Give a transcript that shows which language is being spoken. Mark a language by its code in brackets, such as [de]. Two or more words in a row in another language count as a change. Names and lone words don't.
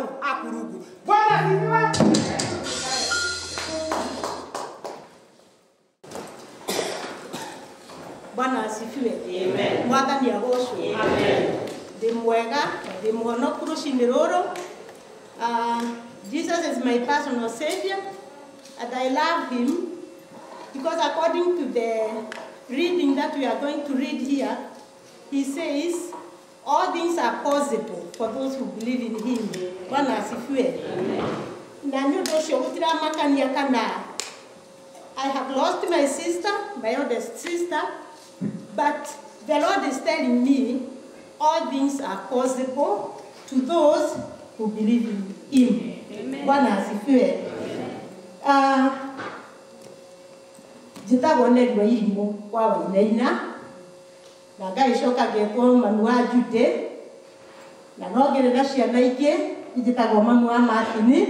[sw] makurugu. Bwana asifiwe. Bwana asifiwe. Amen. [ki] Mwathani agocwo. Amen. Ndi mwega, ndi muhonoku rucinĩ rũrũ. [en] Jesus is my personal savior and I love him because according to the reading that we are going to read here, he says all things are possible for those who believe in him. [sw] Bwana asifiwe. Amen. [ki] Na nĩ ũndũ ũcio gũtiramakania kana [en] I have lost my sister, my oldest sister, but the Lord is telling me all things are possible to those who believe in him. [sw] Bwana asifiwe. [ki] Njĩtagwo Nelwa Irimũ wa Wainaina, na ngagĩcoka ngetwo Mami wa Jude, na no ngĩrĩ na ciana ingĩ njĩtagwo Mami wa Martin.